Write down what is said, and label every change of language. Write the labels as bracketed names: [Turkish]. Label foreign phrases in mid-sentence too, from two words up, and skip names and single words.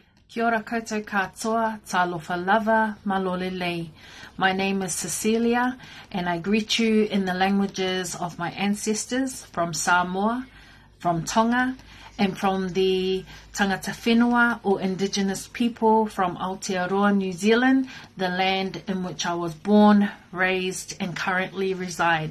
[Māori] Kia ora koutou katoa, [Samoan] talofa lava, [Tongan] malole lei. [English] My name is Cecelia, and I greet you in the languages of my ancestors from Samoa, from Tonga, and from the [Māori] tangata whenua [English] or indigenous people from Aotearoa, New Zealand, the land in which I was born, raised, and currently reside.